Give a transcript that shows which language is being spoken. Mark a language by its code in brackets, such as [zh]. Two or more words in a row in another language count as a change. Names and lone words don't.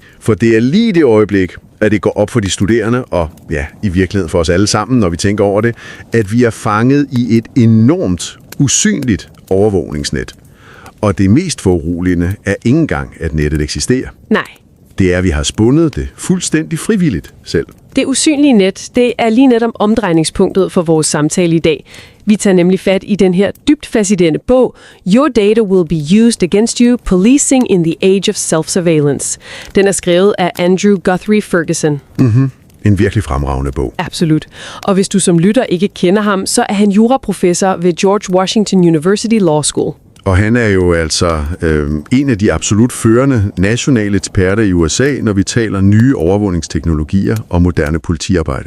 [da] For det er lige det øjeblik, at det går op for de studerende, og ja, i virkeligheden for os alle sammen, når vi tænker over det, at vi er fanget i et enormt, usynligt overvågningsnet. Og det mest foruroligende er ikke engang, at nettet eksisterer. Nej. Det er, at vi har spundet det fuldstændig frivilligt selv. Det usynlige net, det er lige netop omdrejningspunktet for vores samtale i dag. Vi tager nemlig fat i den her dybt fascinerende bog, Your Data Will Be Used Against You, Policing in the Age of Self-Surveillance. Den er skrevet af Andrew Guthrie Ferguson. En virkelig fremragende bog. Absolut. Og hvis du som lytter ikke kender ham, så er han juraprofessor ved George Washington University Law School. Og han er jo altså en af de absolut førende nationale eksperter i USA, når vi taler nye overvågningsteknologier og moderne politiarbejde.